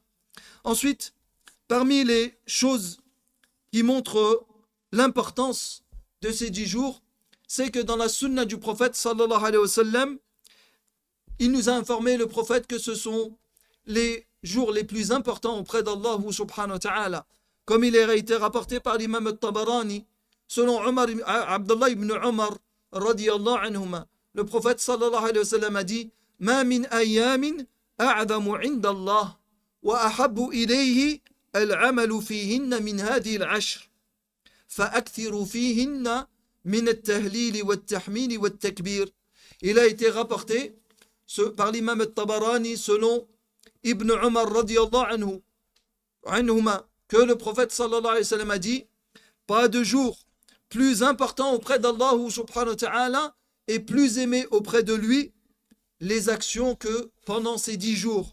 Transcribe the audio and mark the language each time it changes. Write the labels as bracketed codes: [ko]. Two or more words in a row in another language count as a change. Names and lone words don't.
[fr] Ensuite, parmi les choses qui montrent l'importance de ces 10 jours, c'est que dans la sunna du prophète [ar] صلى الله عليه وسلم, [fr] il nous a informé, le prophète, que ce sont les jours les plus importants auprès d'Allah [ar] سبحانه وتعالى. [fr] Comme il a été rapporté par l'imam al-Tabarani, selon Abdullah ibn Umar [ar] رضي الله عنهما, [fr] le prophète [ar] صلى الله عليه وسلم [fr] a dit [ar] ما من أيام أعظم عند الله وأحب إليه العمل فيهن من هذه العشر فأكثروا فيهن من التهليل والتحميد والتكبير. [fr] Il a été rapporté par l'imam al-Tabarani selon Ibn Umar [ar] رضي الله عنهما [fr] que le prophète [ar] صلى الله عليه وسلم [fr] a dit pas de jour plus important auprès d'Allah [ar] سبحانه وتعالى [fr] et plus aimé auprès de lui les actions que pendant ces 10 jours.